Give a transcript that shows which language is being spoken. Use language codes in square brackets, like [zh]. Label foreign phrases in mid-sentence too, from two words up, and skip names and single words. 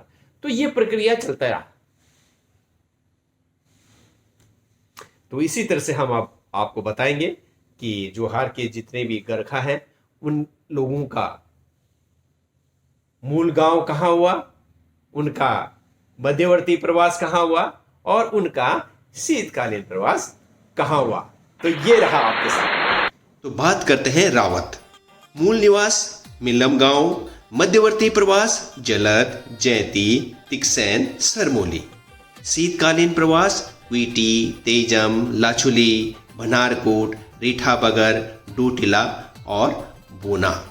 [hi] तो ये प्रक्रिया चलता रहा। तो इसी तरह से हम आपको बताएंगे कि जोहार के जितने भी गरखा हैं उन लोगों का मूल गांव कहाँ हुआ, उनका मध्यवर्ती प्रवास कहाँ हुआ और उनका शीतकालीन प्रवास कहाँ हुआ। तो ये रहा आपके साथ। तो बात करते हैं रावत। मूल निवास मिलम गांव, मध्यवर्ती प्रवास जलद, जैती, तिक्सैन, सरमोली। शीतकालीन प्रवास क्वीटी, तेजम, लाचुली, भनारकोट, रीठा बगर, डोटिला और बोना।